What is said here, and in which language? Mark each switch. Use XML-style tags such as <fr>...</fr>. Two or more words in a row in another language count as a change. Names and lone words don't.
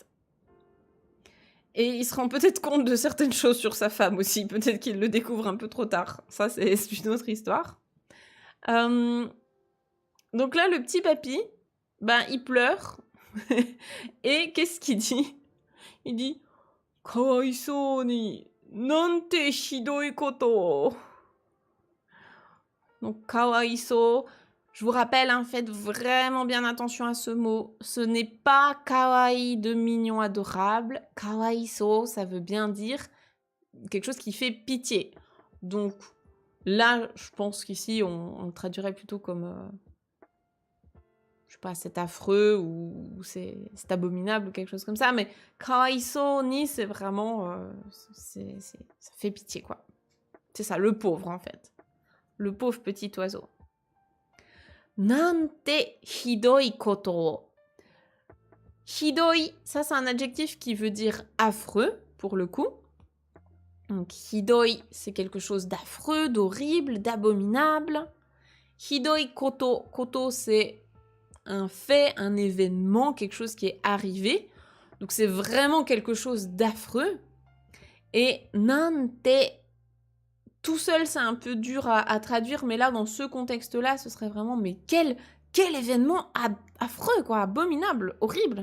<fr>Et il se rend peut-être compte de certaines choses sur sa femme aussi. Peut-être qu'il le découvre un peu trop tard. Ça, c'est une autre histoire. Donc là, le petit papy, ben, il pleure. Et qu'est-ce qu'il dit? Il dit «</fr> <ja>かわいそう に なんて ひどい こと ».</ja> <fr>Donc, kawaisou. Je vous rappelle, hein, faites vraiment bien attention à ce mot. Ce n'est pas kawaii de mignon adorable. Kawaiso, ça veut bien dire quelque chose qui fait pitié. Donc là, je pense qu'ici, on le traduirait plutôt comme, je sais pas, c'est affreux ou c'est abominable ou quelque chose comme ça. Mais</fr> <ja>かわいそう に,</ja> <fr>c'est vraiment, ça fait pitié, quoi. C'est ça, le pauvre, en fait. Le pauvre petit oiseau.</fr> <ja>なんて ひどい こと.</ja> <fr>Hidoi, ça c'est un adjectif qui veut dire affreux, pour le coup. Donc hidoi, c'est quelque chose d'affreux, d'horrible, d'abominable.</fr> <ja>ひどい こと.</ja> <fr>Koto, c'est un fait, un événement, quelque chose qui est arrivé. Donc c'est vraiment quelque chose d'affreux. Et nante, tout seul, c'est un peu dur à traduire, mais là, dans ce contexte-là, ce serait vraiment, mais quel événement affreux, quoi, abominable, horrible.</fr>